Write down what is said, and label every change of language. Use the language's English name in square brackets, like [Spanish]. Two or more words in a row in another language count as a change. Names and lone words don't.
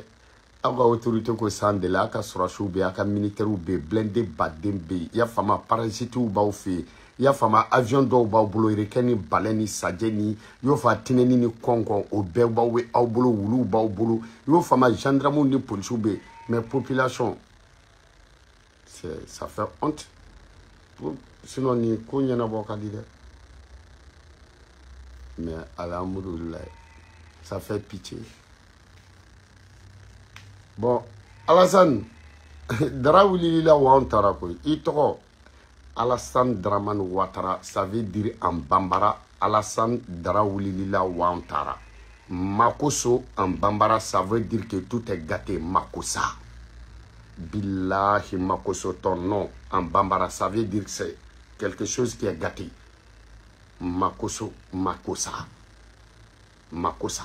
[Bambara] Aw ka autorité ko [French] sans délai, [Bambara] a ka sɔrɔsiw bɛ yen, a ka militaires bɛ yen, blindés baden bɛ yen. I y'a faamu, parachutiw b'aw fɛ yen. I y'a faamu, avion dɔw b'aw bolo, requin ni baleine ni sajɛ ni, i y'o faamu, tinɛni ni kɔnkɔn, o bɛɛ b'aw bolo, wuluw b'aw bolo. I y'o faamu, gendarmes ni policiers bɛ yen. [French] Mais population, ça fait honte. Sinon, [Bambara] ni ko ɲɛnabɔ ka di dɛ. [French] Mais alhamdoulilah, ça fait pitié. Bon, [Bambara] Alassane, dara wulila wa an taara koyi. I tɔgɔ Alassane Dramane Ouattara, [French] ça veut dire en bambara [Bambara] Alassane dara wulila wa an taara. [French] Makoso en bambara, ça veut dire que tout est gâté. Makosa. Billahi Makoso, ton nom en bambara, ça veut dire que c'est quelque chose qui est gâté. Makoso, Makosa. Makosa.